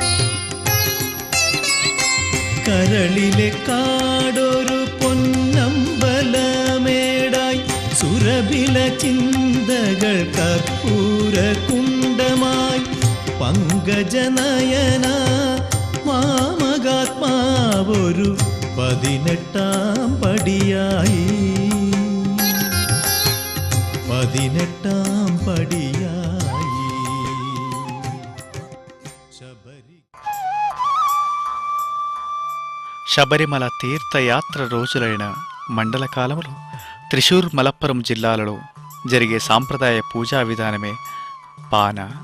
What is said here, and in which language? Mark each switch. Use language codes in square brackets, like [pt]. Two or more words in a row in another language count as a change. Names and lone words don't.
[ml] കരളിലെ കാടൊരു പൊന്നമ്പലമേടായി സുരഭില ചിന്തകൾ കർപ്പൂര കുണ്ടമായി. പങ്കജനയന മാമകാത്മാവൊരു 18ാം പടിയായി. 18ാം പടിയായി. [te] శబరిమల తీర్థయాత్ర రోజులైన మండల కాలంలో త్రిశూర్, మలప్పురం జిల్లాలలో జరిగే సాంప్రదాయ పూజా విధానమే పాన.